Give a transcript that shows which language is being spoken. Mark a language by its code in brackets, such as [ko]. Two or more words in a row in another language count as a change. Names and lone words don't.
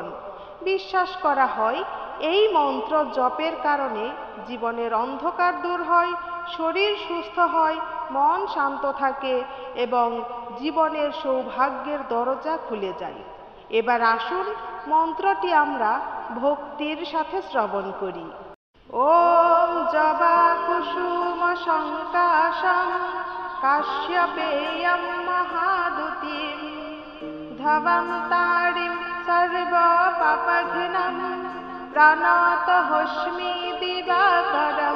[bn] বিশ্বাস করা হয় এই মন্ত্র জপের কারণে জীবনের অন্ধকার দূর হয়, শরীর সুস্থ হয়, মন শান্ত থাকে এবং জীবনের সৌভাগ্যের দরজা খুলে যায়। এবার আসুন মন্ত্রটি আমরা ভক্তির সাথে শ্রবণ করি। [sa] ওম জবা কুসুম সংকাশম কাশ্যপেয়ম মহাদুতিম ধবন্তারিম সর্ব পাপঘ্নম প্রণতহস্মি দিবাকরম।